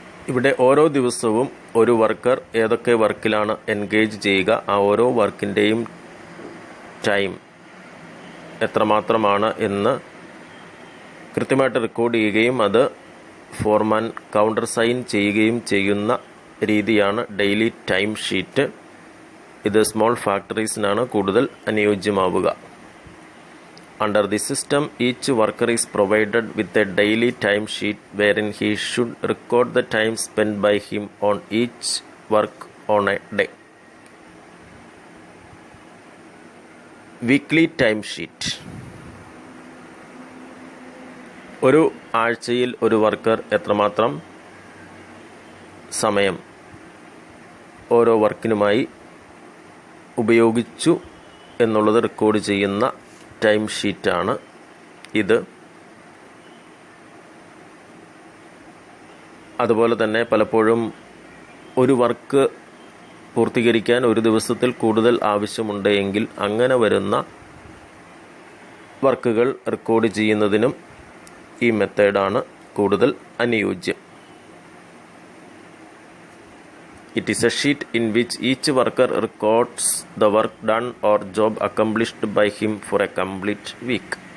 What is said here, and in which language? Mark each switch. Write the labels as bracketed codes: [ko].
[ml] ഇവിടെ ഓരോ ദിവസവും ഒരു വർക്കർ ഏതൊക്കെ വർക്കിലാണ് എൻഗേജ് ചെയ്യുക, ആ ഓരോ വർക്കിൻ്റെയും ടൈം എത്രമാത്രമാണ് എന്ന് കൃത്യമായിട്ട് റെക്കോർഡ് ചെയ്യുകയും അത് ഫോർമാൻ കൗണ്ടർ സൈൻ ചെയ്യുകയും ചെയ്യുന്ന രീതിയാണ് ഡെയിലി ടൈം ഷീറ്റ്. ഇത് സ്മോൾ ഫാക്ടറീസിനാണ് കൂടുതൽ അനുയോജ്യമാവുക. [en] Under the system, each worker is provided with a daily time sheet wherein he should record the time spent by him on each work on a day. Weekly time sheet. [ml] ഒരു ആഴ്ചയിൽ ഒരു worker എത്രമാത്രം സമയം ഓരോ വർക്കിനുമായി ഉപയോഗിച്ചു എന്നുള്ളത് record ചെയ്യുന്ന time ഷീറ്റാണ് ഇത്. അതുപോലെ തന്നെ പലപ്പോഴും ഒരു വർക്ക് പൂർത്തീകരിക്കാൻ ഒരു ദിവസത്തിൽ കൂടുതൽ ആവശ്യമുണ്ട് എങ്കിൽ അങ്ങനെ വരുന്ന വർക്കുകൾ റെക്കോർഡ് ചെയ്യുന്നതിനും ഈ മെത്തേഡാണ് കൂടുതൽ അനുയോജ്യം. [en] It is a sheet in which each worker records the work done or job accomplished by him for a complete week.